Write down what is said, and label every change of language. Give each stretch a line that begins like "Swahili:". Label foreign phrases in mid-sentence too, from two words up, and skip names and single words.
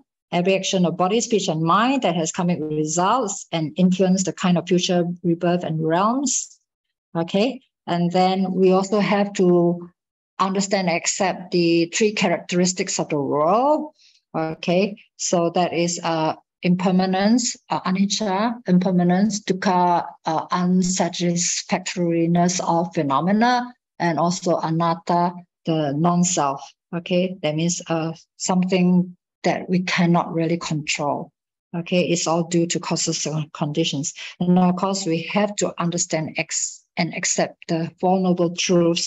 English: Every action of body, speech, and mind that has karmic results and influence the kind of future rebirth and realms. Okay, and then we also have to understand and accept the three characteristics of the world. Okay, so that is impermanence, anicca, impermanence, dukkha, unsatisfactoriness of phenomena, and also anatta, the non-self. Okay, that means something that we cannot really control. Okay, it's all due to causes and conditions. And of course, we have to understand and accept the Four Noble Truths.